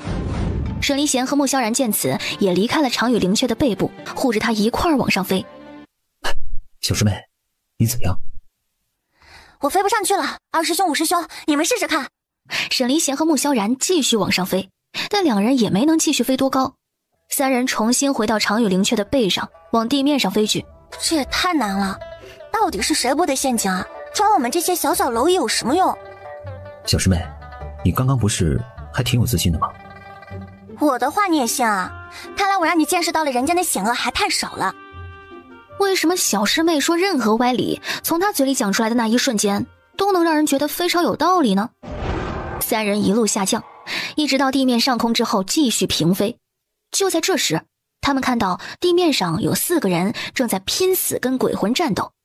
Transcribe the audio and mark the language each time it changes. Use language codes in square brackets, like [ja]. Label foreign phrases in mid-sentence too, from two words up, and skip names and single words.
[zh] 沈離賢和穆蕭然見此，也離開了長羽靈雀的背部，護着他一塊兒往上飛。小師妹，你怎樣？我飛不上去了，2師兄、5師兄，你們試試看。沈離賢和穆蕭然繼續往上飛，但兩人也沒能繼續飛多高。三人重新回到長羽靈雀的背上，往地面上飛去。這也太難了，到底是誰布的陷阱啊？抓我們這些小小螻蟻有什麼用？小師妹，你剛剛不是還挺有自信的嗎？我的話你也信啊？看來我讓你見識到了人間的險惡還太少了。為什麼小師妹說任何歪理，從她嘴裡講出來的那一瞬間，都能讓人覺得非常有道理呢？三人一路下降，一直到地面上空之後繼續平飛。就在這時，他們看到地面上有4個人正在拼死跟鬼魂戰鬥。